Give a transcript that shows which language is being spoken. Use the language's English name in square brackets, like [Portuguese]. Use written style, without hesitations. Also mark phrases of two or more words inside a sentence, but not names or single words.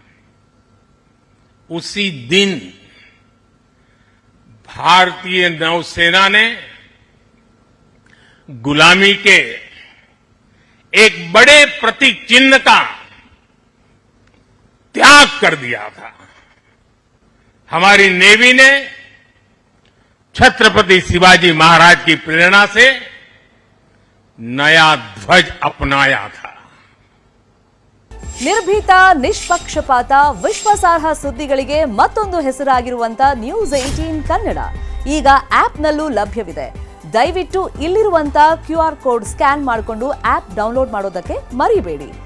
[Hindi] उसी दिन भारतीय नौसेना ने गुलामी के एक बड़े प्रतीक चिन्ह का त्याग कर दिया था। हमारी नेवी ने छत्रपति शिवाजी महाराज की प्रेरणा से नया ध्वज अपनाया था। [Kannada] ನಿರ್ಭೀತ, ನಿಷ್ಪಕ್ಷಪಾತ, ವಿಶ್ವಾಸಾರ್ಹ ಸುದ್ದಿಗಳಿಗೆ ಮತ್ತೊಂದು ಹೆಸರಾಗಿರುವಂತ ನ್ಯೂಸ್ 18 ಕನ್ನಡ ಈಗ ಆಪ್ನಲ್ಲೂ ಲಭ್ಯವಿದೆ. ದಯವಿಟ್ಟು ಇಲ್ಲಿರುವಂತ QR ಕೋಡ್ ಸ್ಕ್ಯಾನ್ ಮಾಡಿಕೊಂಡು ಆಪ್ ಡೌನ್ಲೋಡ್ ಮಾಡೋದಕ್ಕೆ ಮರಿಬೇಡಿ.